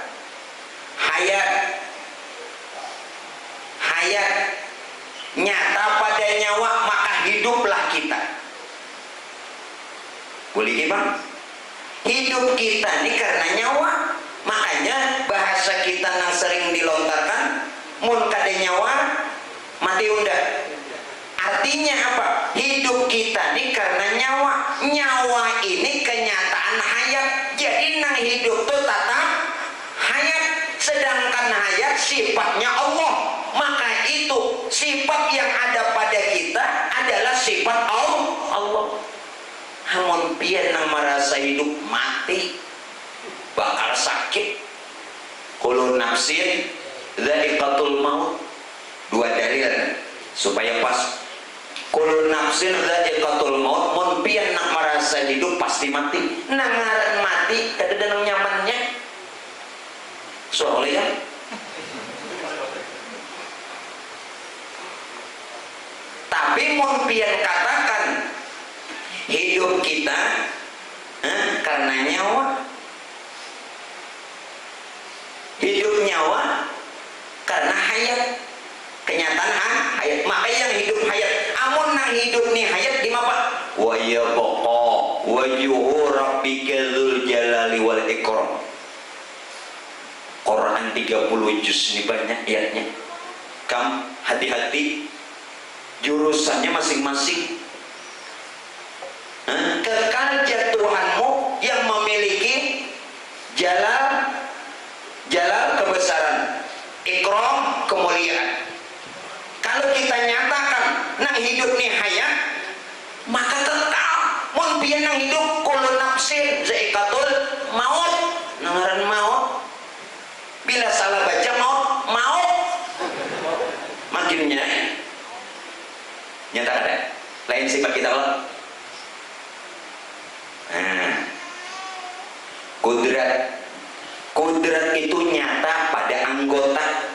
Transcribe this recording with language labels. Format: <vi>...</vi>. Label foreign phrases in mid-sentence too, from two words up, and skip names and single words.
<id>Hayat nyata pada nyawa, maka hiduplah kita. Boleh gimana? Hidup kita ini karena nyawa. Makanya bahasa kita yang sering dilontarkan,</id> <bjn>mun kada nyawa mati unda.</bjn> <id>Artinya apa? Hidup kita ini karena nyawa. Nyawa ini kenyataan hayat.</id> <bjn>Jadi nang hidup itu tetap hayat.</bjn> <id>Sedangkan hayat sifatnya Allah. Maka itu sifat yang ada pada kita adalah sifat Allah.</id> <bjn>Hamun pian nang merasa hidup mati, bakal sakit.</bjn> <ar>كل نفس ذائقة الموت.</ar> <id>Dua dalil supaya pas.</id> <ar>كل نفس ذائقة الموت.</ar> <bjn>Mun pian nak merasa hidup pasti mati. Nangaran mati kada ada nyamannya. Soalnya tapi mun pian katakan hidup kita karena nyawa.</bjn> <id>Hidup nyawa karena hayat. Kenyataan hayat. Maka yang hidup hayat.</id> <bjn>Amun nang hidup nih hayat di mana?</bjn> <ar>ويبقى وجه ربك ذو الجلال والإكرام.</ar> <id>Quran 30 juz ini banyak ayatnya. Kam hati-hati jurusannya masing-masing. Kekal Tuhanmu yang memiliki jalal kebesaran, ikram kemuliaan.</id> <bjn>Kalau kita nyatakan nak hidup nih hayat, maka kekal. Mun pian nang hidup</bjn> <ar>كل نفس ذائقة الموت.</ar> <bjn>Nangaran maut.</bjn> <id>Bila salah baca maut makin nyata ada. Lain sifat kita Allah. Kudrat itu nyata pada anggota.</id>